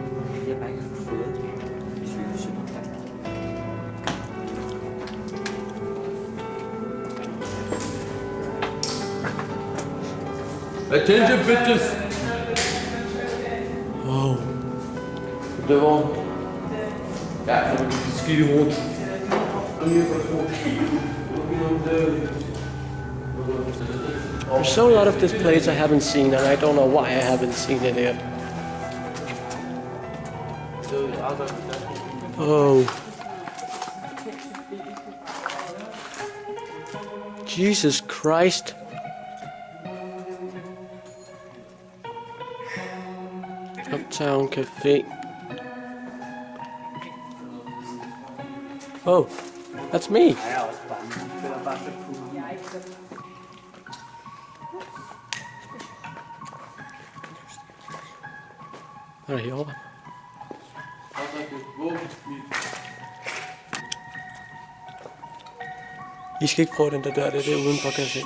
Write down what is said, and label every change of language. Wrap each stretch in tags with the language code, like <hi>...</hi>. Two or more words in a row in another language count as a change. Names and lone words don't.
<en>Attention, bitches! Wow.</en> <da>Det var... Ja, det var skidt i hovedet.</da> <en>There's so a lot of this place I haven't seen, and I don't know why I haven't seen it yet. Oh. Jesus Christ. Uptown Cafe. Oh, that's me.</en> <da>Hvad er der herovre? I skal ikke prøve den der dør, det er udenfor, kan jeg se.</da>